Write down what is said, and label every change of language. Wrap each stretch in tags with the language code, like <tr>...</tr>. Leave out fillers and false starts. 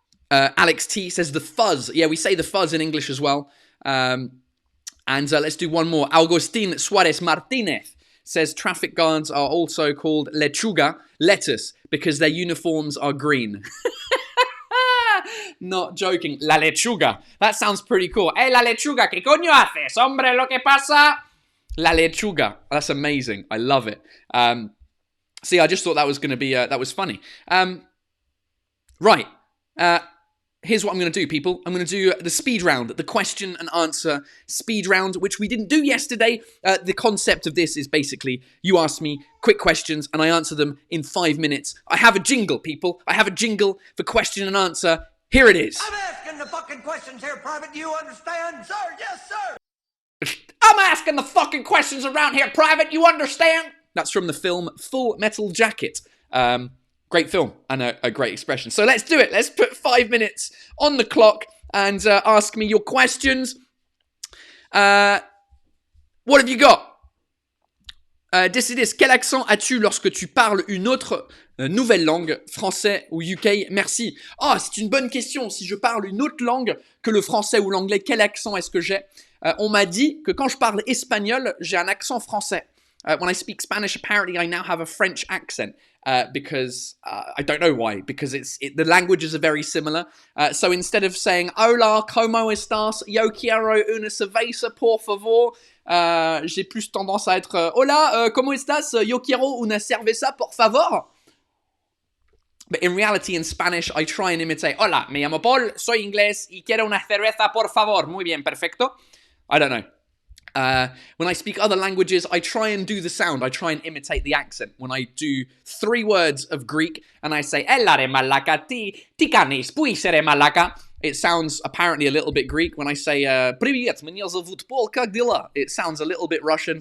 <en>Alex T says the fuzz. Yeah, we say the fuzz in English as well. And let's do one more. Agustin Suarez Martinez says traffic guards are also called lechuga, lettuce, because their uniforms are green. Not joking.</en> <es>La lechuga.</es> <en>That sounds pretty cool.</en> <es>Hey, la lechuga, ¿qué coño haces? Hombre, lo que pasa? La lechuga.</es> <en>That's amazing. I love it. See, I just thought that was going to be, that was funny. Right. Here's what I'm going to do, people. I'm going to do the speed round, the question and answer speed round, which we didn't do yesterday. The concept of this is basically you ask me quick questions and I answer them in 5 minutes. I have a jingle, people. I have a jingle for question and answer. Here it is. I'm asking the fucking questions here, Private. Do you understand? Sir, yes, sir. I'm asking the fucking questions around here, Private. You understand? That's from the film Full Metal Jacket. Great film and a great expression. So let's do it. Let's put 5 minutes on the clock and ask me your questions. What have you got?</en> <fr>Décidez, quel accent as-tu lorsque tu parles une autre nouvelle langue, français ou UK? Merci. Ah, c'est une bonne question. Si je parle une autre langue que le français ou l'anglais, quel accent est-ce que j'ai? On m'a dit que quand je parle espagnol, j'ai un accent français.</fr> <en>When I speak Spanish, apparently I now have a French accent. Because I don't know why, because the languages are very similar. So instead of saying</en> <es>hola, ¿cómo estás? Yo quiero una cerveza, por favor.</es> <fr>J'ai plus tendance à être</fr> <es>hola, ¿cómo estás? Yo quiero una cerveza, por favor.</es> <en>But in reality, in Spanish, I try and imitate</en> <es>hola, me llamo Paul, soy inglés y quiero una cerveza, por favor. Muy bien, perfecto.</es> <en>I don't know. When I speak other languages, I try and do the sound. I try and imitate the accent. When I do 3 words of Greek and I say</en> <el>Ellare malaka ti kanis puisere malaka,</el> <en>it sounds apparently a little bit Greek. When I say</en> <ru>Привет, меня зовут Пол, как дела?</ru> <en>It sounds a little bit Russian.</en>